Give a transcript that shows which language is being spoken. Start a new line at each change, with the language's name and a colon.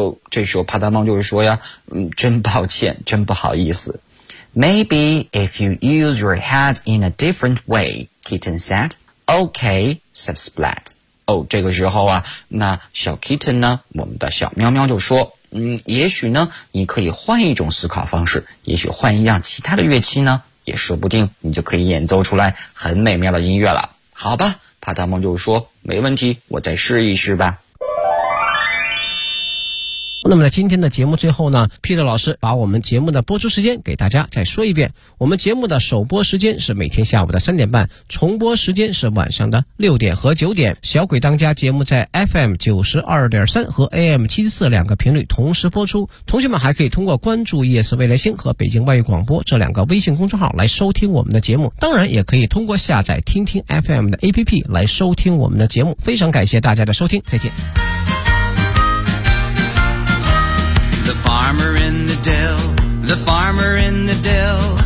Chinese: 这时候帕大猫就是说呀，真抱歉，真不好意思。
English: Maybe if you use your head in a different way,Kitten said. Okay, said Splat.
Chinese: 这个时候啊，那小 Kitten 呢，我们的小喵喵就说，也许呢，你可以换一种思考方式，也许换一样其他的乐器呢，也说不定你就可以演奏出来很美妙的音乐了。好吧，帕大猫就说，没问题，我再试一试吧。那么在今天的节目最后呢， Peter 老师把我们节目的播出时间给大家再说一遍。我们节目的首播时间是每天下午的3:30，重播时间是晚上的6:00和9:00。小鬼当家节目在 FM92.3 和 AM74 两个频率同时播出。同学们还可以通过关注 ES 未来星和北京外语广播这两个微信公众号来收听我们的节目。当然也可以通过下载听听 FM 的 APP 来收听我们的节目。非常感谢大家的收听，再见。
English: The farmer in the dell, the farmer in the dell.